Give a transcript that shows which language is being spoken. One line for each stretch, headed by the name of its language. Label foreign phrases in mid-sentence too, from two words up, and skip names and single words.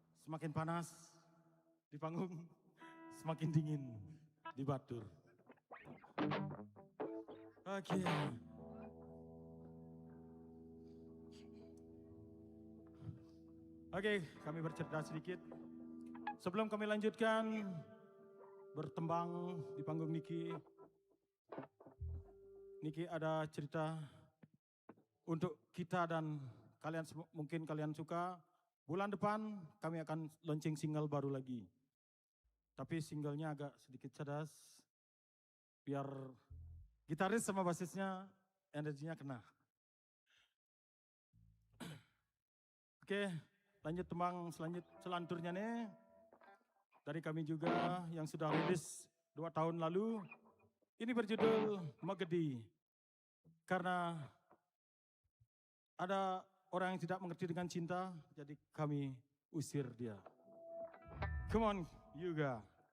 Indonesian: semakin panas di panggung, semakin dingin di Batur. Oke. Oke, kami bercerita sedikit. Sebelum kami lanjutkan bertembang di panggung Niki. Niki ada cerita untuk kita dan kalian, mungkin kalian suka. Bulan depan kami akan
English: launching single
Indonesian: baru lagi. Tapi singlenya agak sedikit cadas. Biar gitaris sama basisnya energinya kena. Oke, lanjut tembang selanjutnya nih. Dari kami juga yang sudah rilis 2 tahun lalu. Ini berjudul Magedi. Karena ada orang yang tidak mengerti dengan cinta, jadi kami usir dia.
English: Come on, Yuga.